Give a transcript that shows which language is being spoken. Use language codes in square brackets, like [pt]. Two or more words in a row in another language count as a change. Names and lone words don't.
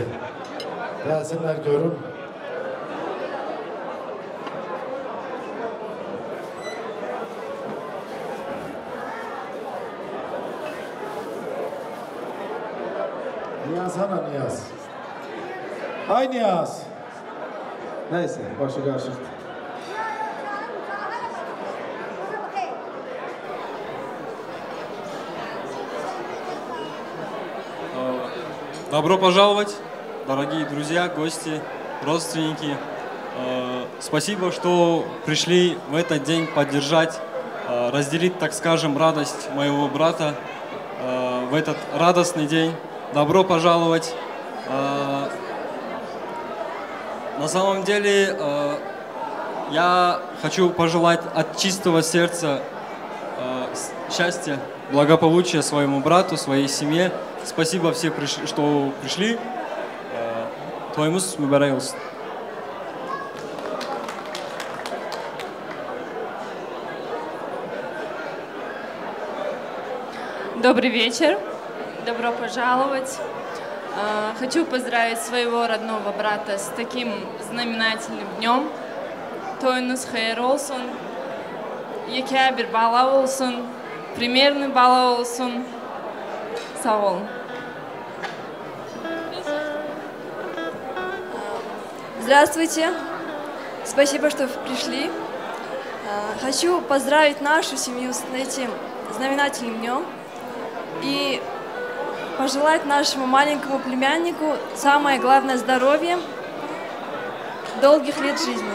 [az] Gəlsinlər, görüm. Niyaz hana Niyaz? Ay Niyaz! Neyse, başı qarışıqdır. [ru] Добро пожаловать, дорогие друзья, гости, родственники. Спасибо, что пришли в этот день поддержать, разделить, так скажем, радость моего брата в этот радостный день. Добро пожаловать. На самом деле, я хочу пожелать от чистого сердца счастья, благополучия своему брату, своей семье. Спасибо всем, что пришли. [az] Toyumuz mübarek olsun. [ru] Добрый вечер. Добро пожаловать. Хочу поздравить своего родного брата с таким знаменательным днем. [az] Toyunuz hayır olsun. Yekə bir bala olsun. Примерный бала olsun. Sağ olun. [ru] Здравствуйте. Спасибо, что пришли. Хочу поздравить нашу семью с этим знаменательным днем и пожелать нашему маленькому племяннику самое главное здоровье, долгих лет жизни.